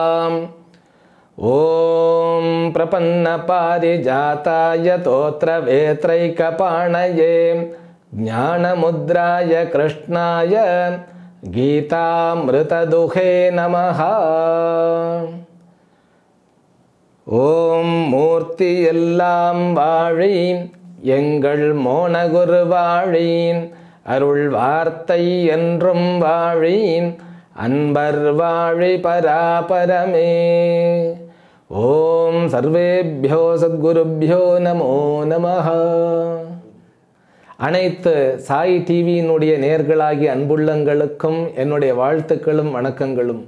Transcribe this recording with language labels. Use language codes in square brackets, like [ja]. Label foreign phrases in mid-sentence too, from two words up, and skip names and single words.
[sa] ओम प्रपन्नपारिजाताय तोत्रवेत्रैकपाणये ज्ञानमुद्राय कृष्णाय गीतामृतदुहे नमः। [ta] ஓம் மூர்த்தி எல்லாம் வாழி எங்கள் மோனகுருவாழி अरुள் வார்த்தை என்றும் வாழி அன்பர் வாழி பராபரமே. [sa] ॐ सर्वेभ्यो सद्गुरुभ्यो नमो नमः. [ta] அனைத்து சாய் டிவியினுடைய நேயர்களாகிய அன்புள்ளங்களுக்கும் என்னுடைய வாழ்த்துக்களும் வணக்கங்களும்.